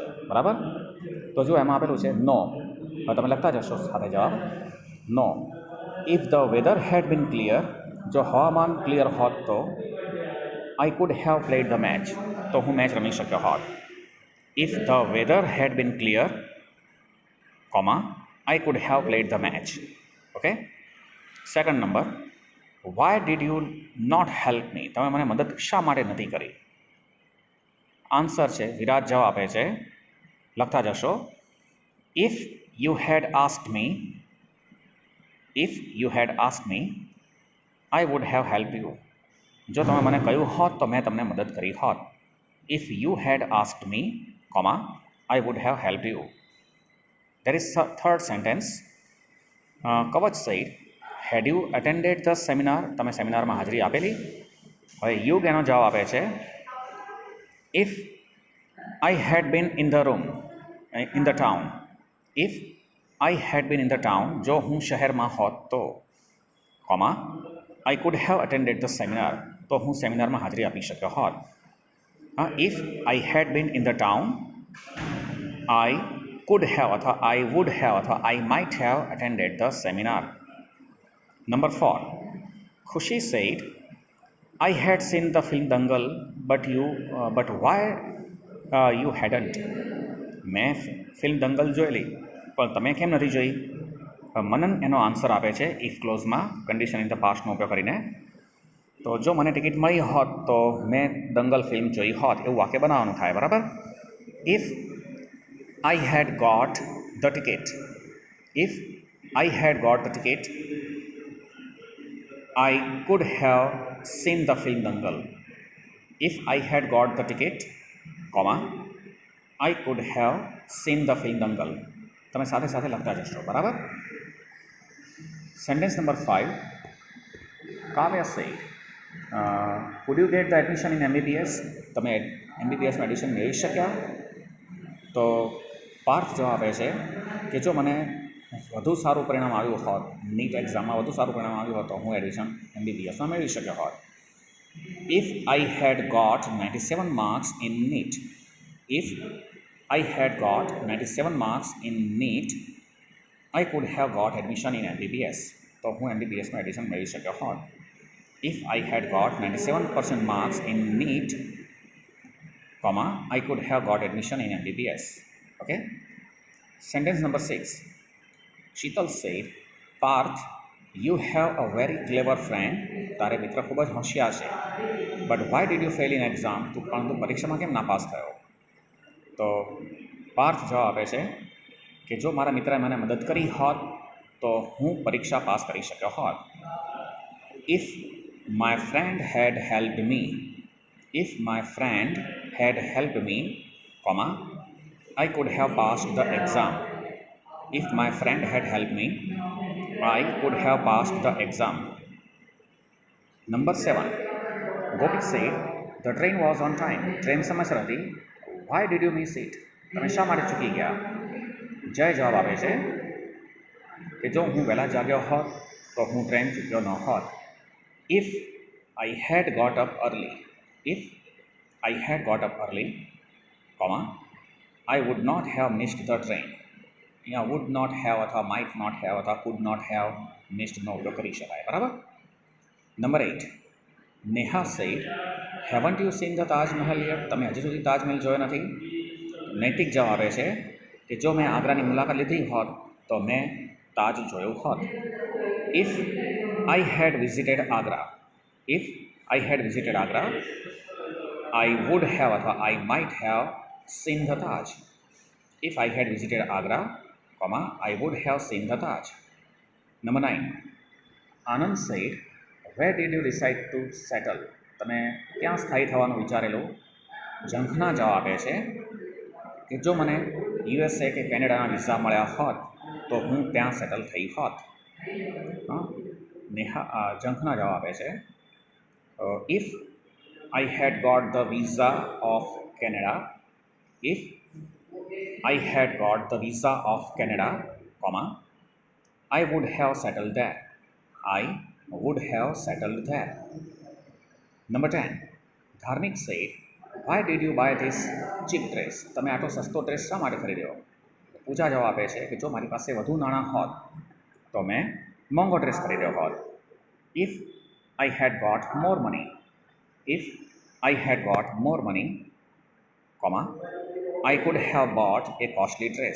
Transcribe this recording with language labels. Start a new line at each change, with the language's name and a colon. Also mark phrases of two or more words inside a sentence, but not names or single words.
Gujarati: બરાબર? તો જો એમાં આપેલું છે નો. હવે તમે લખતા જશો સાથે જવાબ. નો.
English: If the weather had been clear,
Gujarati: જો હવામાન ક્લિયર હોત તો
English: I could have played the match,
Gujarati: તો હું મેચ રમી શક્યો હોત.
English: If the weather had been clear, comma, I could have played the match. Okay? Second number, why did you not help me?
Gujarati: તમે મને મદદ શા માટે નથી કરી? આન્સર છે, વિરાટ જવાબ આપે છે, લખતા જશો.
English: If you had asked me, I would have helped you.
Gujarati: જો તમે મને કહ્યું હોત તો મેં તમને મદદ કરી હોત.
English: If you had asked me, I would have helped you. There is a third sentence. Kavach said, had you attended the seminar?
Gujarati: તમે સેમિનારમાં હાજરી આપેલી? હવે યુગ એનો જવાબ આપે છે,
English: if I had been in the town. If I had been in the town,
Gujarati: જો હું શહેરમાં હોત તો,
English: I could have attended the seminar,
Gujarati: તો હું સેમિનારમાં હાજરી આપી શક્યો હોત.
English: If I had been in the town, I could have અથવા I would have અથવા I might have attended the seminar. Number 4, Khushi said, I had seen the film Dangal, but why you hadn't?
Gujarati: મેં ફિલ્મ દંગલ જોયેલી પણ તમે કેમ નથી જોઈ? મનન એનો આન્સર આપે છે
English: if clauseમાં condition in the pastનો
Gujarati: ઉપયોગ કરીને. તો જો મને ટિકિટ મળી હોત તો મેં દંગલ ફિલ્મ જોઈ હોત, એવું વાક્ય બનાવવાનું થાય.
English: બરાબર? ઇફ I had got the ticket. If I had got the ticket, I could have seen the film Dangal. If I had got the ticket, I could have seen the film Dangal.
Gujarati: તમે સાથે સાથે લખતા જશો. બરાબર?
English: Sentence number 5, કાવ્યા said, could you get the admission in MBBS?
Gujarati: તમે MBBSમાં એડમિશન મેળવી શક્યા? તો પાર્થ જવાબ આપે છે કે જો મને વધુ સારું પરિણામ આવ્યું હોત, નીટ એક્ઝામમાં વધુ સારું પરિણામ આવ્યું હોત તો હું એડમિશન MBBSમાં મેળવી શક્યો હોત.
English: If I had got 97 marks in NEET, if I had got 97 marks in NEET, I could have got admission in MBBS,
Gujarati: તો હું MBBSમાં એડમિશન મેળવી શક્યો હોત.
English: If I had got 97% marks in NEET, I could have got admission in MBBS. Okay? Sentence number 6, Sheetal said, Parth, you have a very clever friend.
Gujarati: તારે મિત્ર ખૂબ જ હોશિયાર છે.
English: But why did you fail in exam?
Gujarati: તું પરંતુ પરીક્ષામાં કેમ ના પાસ થયો? તો પાર્થ જવાબ આપે છે કે જો મારા મિત્રએ મને મદદ કરી હોત તો હું પરીક્ષા પાસ કરી શક્યો હોત.
English: If my friend had helped me, if my friend had helped me, comma, I could have passed the exam. If my friend had helped me, I could have passed the exam. Number 7. Gopik said, the train was on time.
Gujarati: Train સમયસર હતી.
English: Why did you miss it?
Gujarati: તમે શા માટે ચૂકી ગયા? જય જવાબ આપે છે કે જો હું વહેલા જાગ્યો હોત તો હું ટ્રેન ચૂક્યો ન હોત.
English: If I had got up early, if I had got up early, comma, I would not have missed the train.
Gujarati: અહીંયા
English: would not have
Gujarati: અથવા
English: might not have
Gujarati: અથવા
English: could not have missed
Gujarati: નો ઉપયોગ કરી શકાય. બરાબર.
English: Number 8. Neha said, haven't you seen the Taj Mahal yet?
Gujarati: તમે હજી સુધી તાજમહેલ જોયો નથી? નૈતિક જવાબ આપે છે કે જો મેં આગ્રાની મુલાકાત લીધી હોત તો મેં તાજ જોયું હોત.
English: If I had visited Agra, if I had visited Agra, I would have અથવા I might have seen the Taj. If I had visited Agra, comma, I would have seen the Taj. Number 9. Anand said, where did you decide to settle?
Gujarati: તમે ક્યાં સ્થાયી થવાનું વિચારેલું? ઝંખના જવાબ આપે છે કે જો મને યુએસએ કે કેનેડાના વિઝા મળ્યા હોત તો હું ત્યાં સેટલ થઈ હોત. ઝંખના જવાબ આપે છે
English: if I had got the visa of Canada, if I had got the visa of Canada, comma, I would have settled there. I would have settled there. Number 10. Dharmik said, why did you buy this cheap dress?
Gujarati: તમે આટલો સસ્તો ડ્રેસ શા માટે ખરીદ્યો? પૂજા જવાબ આપે છે કે જો મારી પાસે વધુ નાણાં હોત તો મેં મોંઘો ડ્રેસ ખરીદ્યો હોત.
English: If I had got more money, if I had got more money, comma, I could have bought a costly dress.